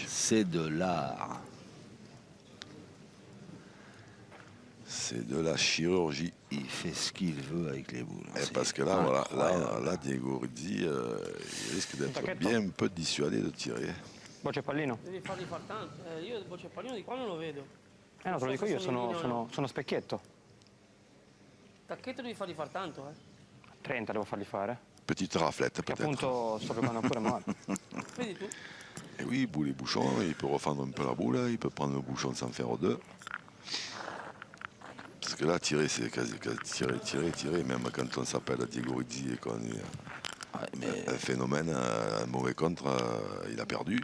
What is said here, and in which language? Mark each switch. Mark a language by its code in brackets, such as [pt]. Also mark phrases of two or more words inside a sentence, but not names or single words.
[fr] C'est de l'art. C'est de la chirurgie. Il fait ce qu'il veut avec les boules. Et C'est parce que là, voilà, incroyable. là, Diego Rizzi, il risque d'être bien un peu dissuadé de tirer. [it] Boccia e pallino? Devi farli far tanto. Io il boccia e pallino di qua non lo vedo. No, te lo dico io, sono specchietto. Tacchetto devi farli far tanto, 30 devo farli fare. [fr] Petite raflette [it] Che [fr] peut-être. [it] appunto sto giocando pure male. Vedi tu? [fr] Et oui, boule et bouchon, il peut refendre un peu la boule, il peut prendre le bouchon sans faire deux. Parce que là, tirer, c'est quasi tirer. Même quand on s'appelle Diego Rizzi et qu'on est un phénomène, un mauvais contre, il a perdu.